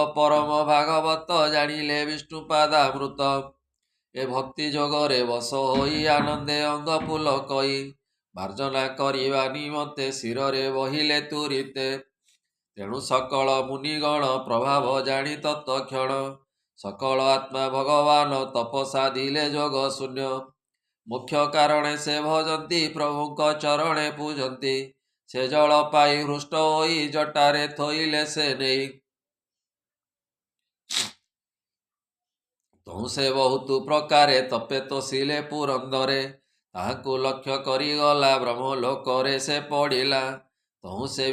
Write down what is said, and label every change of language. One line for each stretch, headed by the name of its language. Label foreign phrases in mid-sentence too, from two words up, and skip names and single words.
Odia: ପରମ ଭାଗବତ ଜାଣିଲେ ବିଷ୍ଣୁ ପାଦାମୃତ ଏ ଭକ୍ତି ଯୋଗରେ ବଶ ହୋଇ ଆନନ୍ଦେ ଅଙ୍ଗ ପୁଲ କଇ ମାର୍ଜନା କରିବା ନିମନ୍ତେ ଶିରରେ ବହିଲେ ତୁରିତେ ତେଣୁ ସକଳ ମୁନିଗଣ ପ୍ରଭାବ ଜାଣି ତତ୍କ୍ଷଣ ସକଳ ଆତ୍ମା ଭଗବାନ ତପସାଧିଲେ ଯୋଗ ଶୂନ୍ୟ ମୁଖ୍ୟ କାରଣେ ସେ ଭଜନ୍ତି ପ୍ରଭୁଙ୍କ ଚରଣେ ପୂଜନ୍ତି ସେ ଜଳ ପାଇ ହୃଷ୍ଟ ହୋଇ ଜଟାରେ ଥୋଇଲେ ସେ ନେଇ ତହୁଁ ସେ ବହୁତ ପ୍ରକାରେ ତପେ ତୋଷିଲେ ପୁରନ୍ଦରେ ତାହାକୁ ଲକ୍ଷ୍ୟ କରି ଗଲା ବ୍ରହ୍ମଲୋକରେ ସେ ପଡ଼ିଲା ତହୁଁ ସେ